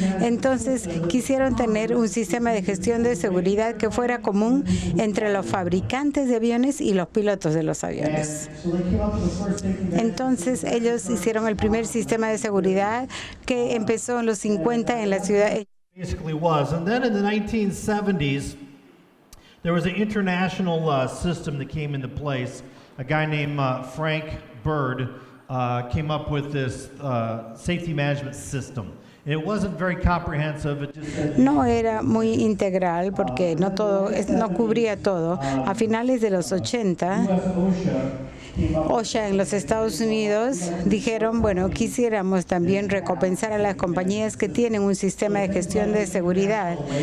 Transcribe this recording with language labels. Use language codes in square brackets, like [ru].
[es] Entonces, quisieron tener un sistema de gestión de seguridad que fuera común entre los fabricantes de aviones y los pilotos de los aviones. Entonces, ellos hicieron el primer sistema de seguridad que empezó en los 50 en la ciudad. [en] Basically was. And then in the 1970s, there was an international system that came into place. A guy named Frank Bird came up with this safety management system. It wasn't very comprehensive. It just said, [es] No era muy integral porque no cubría todo. A finales de los 80, [en] US OSHA came up [es] OSHA en los Estados Unidos dijeron, bueno, quisiéramos también recompensar a las compañías que tienen un sistema de gestión de seguridad.